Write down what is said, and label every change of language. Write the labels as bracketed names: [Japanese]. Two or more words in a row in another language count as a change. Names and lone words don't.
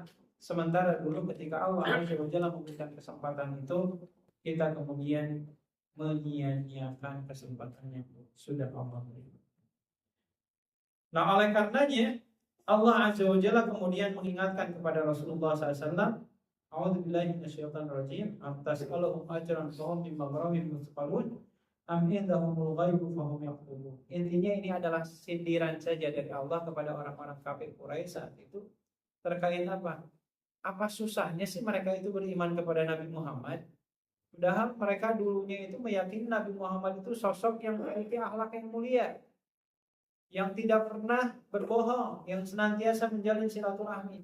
[Indonesian] Sementara dulu ketika Allah [Arabic] عز وجل [Indonesian] memberikan kesempatan itu, kita kemudian menyia-nyiakan kesempatan yang sudah Allah berikan. Nah oleh karenanya Allah [Arabic] عز وجل [Indonesian] kemudian mengingatkan kepada Rasulullah SAW, [Arabic] أعوذ بالله من الشيطان الرجيم, "أم تسألهم أجرا فهم من مغرم مثقلون أم عندهم الغيب فهم يقولون." [Indonesian] Intinya ini adalah sindiran saja dari Allah kepada orang-orang kafir Quraisy saat itu terkait apa? Apa susahnya sih mereka itu beriman kepada Nabi Muhammad? Padahal mereka dulunya itu meyakini Nabi Muhammad itu sosok yang memiliki akhlak yang mulia, yang tidak pernah berbohong, yang senantiasa menjalin silaturahmi.